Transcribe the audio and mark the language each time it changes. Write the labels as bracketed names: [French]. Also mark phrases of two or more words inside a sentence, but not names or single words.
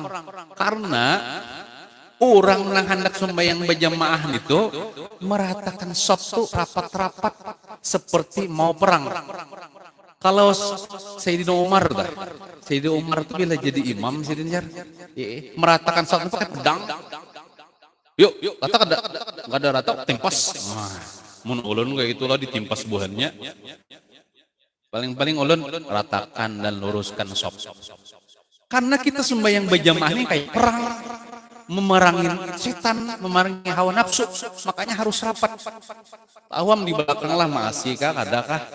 [Indonesian] Karena orang yang hendak sembahyang berjamaah itu meratakan shaf itu rapat-rapat seperti mau perang. Kalau Sayyidina Umar itu bila jadi imam, Sayyidina meratakan shaf itu pakai pedang. [Banjar] Yuk, rata enggak ada rata timpas. Mun ulun kayak itulah ditimpas buahnya. Paling-paling ulun ratakan dan luruskan shaf. [Indonesian] Karena kita sembahyang berjamaah ini kayak perang, memerangi setan, memerangi hawa nafsu, makanya harus rapat. [Banjar] Awam di belakang lah masih kah, adakah?